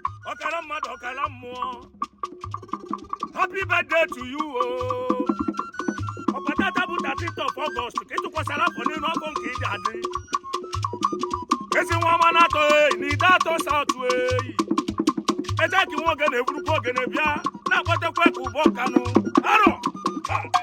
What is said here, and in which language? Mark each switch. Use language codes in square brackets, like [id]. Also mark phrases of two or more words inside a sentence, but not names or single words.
[ig] Ọkara mmadụ, ọkara mmụọ. [en] Happy birthday to you, oh. [ig] Ọkwa tata bụ [en] thirteenth of August, [ig] ka ị tụkwasara afọ n'elu afọ nke ị ji adị. Ezi nwa ọma na-atọ, eh, n'Ide Atọ South, eh. Eje ka nwa ogene egburukwa ogene bịa, na-akpọtekwa ka ụbọ Kanụ. Arọ! Ha!